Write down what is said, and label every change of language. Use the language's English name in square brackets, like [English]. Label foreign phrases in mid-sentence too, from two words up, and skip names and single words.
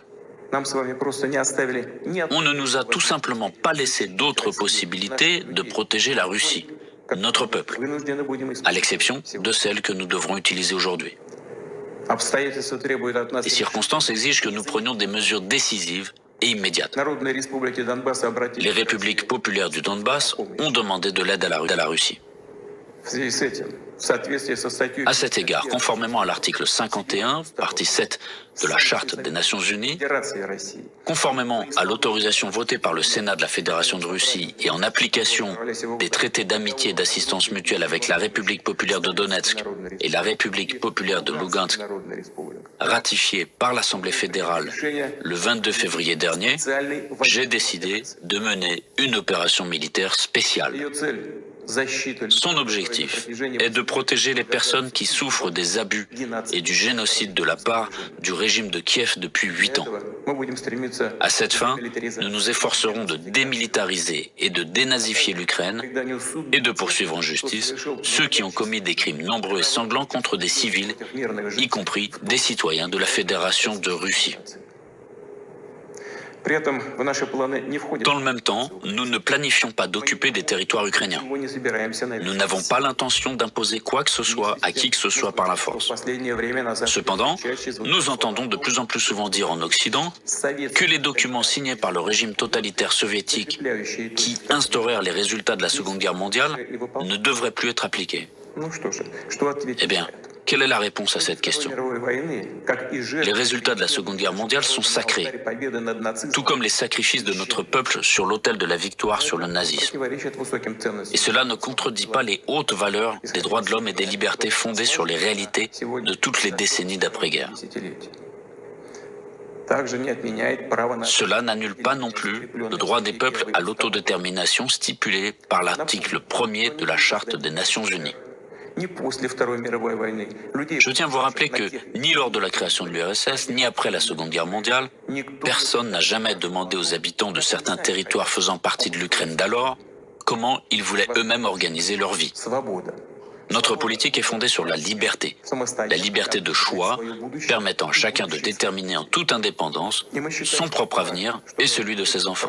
[French] On ne nous a tout simplement pas laissé d'autres possibilités de protéger la Russie, notre peuple, à l'exception de celles que nous devrons utiliser aujourd'hui. Les circonstances exigent que nous prenions des mesures décisives et immédiate. [Russian] Народные республики Донбасса обратились [French] Les républiques populaires du Donbass ont demandé de l'aide à la Russie. [Russian] в связи с этим, в соответствии со статьей [French] À cet égard, conformément à l'article 51, partie 7 de la Charte des Nations Unies, [Russian] Федерации России, [French] conformément à l'autorisation votée par le Sénat de la Fédération de Russie et en application des traités d'amitié et d'assistance mutuelle avec la République populaire de Donetsk et la République populaire de Lugansk, [Russian] Народная республика, [French] ratifiés par l'Assemblée fédérale le 22 février dernier, j'ai décidé de mener une opération militaire spéciale. [Russian] ее цель защита [French] Son objectif est de protéger les personnes qui souffrent des abus et du génocide de la part du régime de Kiev depuis 8 ans. [Russian] мы будем стремиться [French] À cette fin, nous nous efforcerons de démilitariser et de dénazifier l'Ukraine et de poursuivre en justice ceux qui ont commis des crimes nombreux et sanglants contre des civils, y compris des citoyens de la Fédération de Russie. [Russian] При этом в наши планы не входит. [French] Dans le même temps, nous ne planifions pas d'occuper des territoires ukrainiens. [Russian] Мы не собираемся [French] Nous n'avons pas l'intention d'imposer quoi que ce soit à qui que ce soit par la force. [Russian] В последнее время на Западе [French] Cependant, [Russian] чаще звучит [French] nous entendons de plus en plus souvent dire en Occident que les documents signés par le régime totalitaire soviétique [Russian] закрепляющие [French] qui instaurèrent les résultats de la Seconde Guerre mondiale ne devraient plus être appliqués. [Russian] Ну что же, что ответить [French] Eh bien, [Russian] на это? [French] quelle est la réponse à cette question? [Russian] Мировой войны, как и жертвы [French] Les résultats de la Seconde Guerre mondiale sont sacrés, [Russian] победы над нацизмом, [French] tout comme les sacrifices de notre peuple sur l'autel de la victoire sur le nazisme. [Russian] противоречат высоким [French] Et [Russian] ценностям. [French] cela ne contredit pas les hautes valeurs des droits de l'homme et des libertés fondées sur les réalités de toutes les décennies d'après-guerre. [Russian] Десятилетий. Также не отменяет право на [French] Cela n'annule pas non plus le droit des peuples à l'autodétermination stipulé par l'article 1er de la Charte des Nations Unies. [Russian] ни после Второй мировой войны. Людей, [French] Je tiens à vous rappeler que ni lors de la création de l'URSS, ni après la Seconde Guerre mondiale, [Russian] никто [French] personne n'a jamais demandé aux habitants de certains territoires faisant partie de l'Ukraine d'alors comment ils voulaient eux-mêmes organiser leur vie. [Russian] свобода. [French] Notre politique est fondée sur la liberté de choix permettant à chacun de déterminer en toute indépendance son propre avenir et celui de ses enfants.